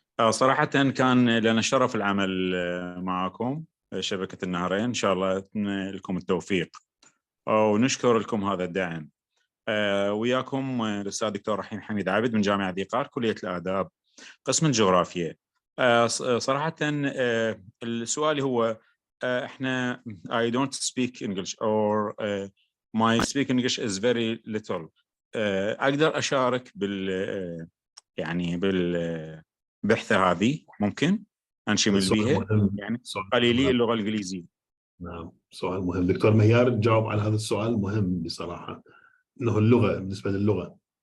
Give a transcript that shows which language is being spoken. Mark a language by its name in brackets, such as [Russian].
[Arabic] صراحة كان لنا الشرف العمل معكم شبكة النهرين، إن شاء الله لكم التوفيق ونشكر لكم هذا الدعم. وياكم الأستاذ دكتور رحيم حميد عابد من جامعة ديقار، كلية الآداب، قسم الجغرافيا. صراحة السؤال هو احنا [English] I don't speak English or my speak English is very little. [Arabic] اقدر اشارك يعني بالبحثة هذه، ممكن انشمل بيها، يعني قليلي اللغة الانجليزية. نعم، سؤال مهم. دكتور مهيار جاوب على هذا السؤال مهم بصراحة، انه اللغة، بالنسبة للغة.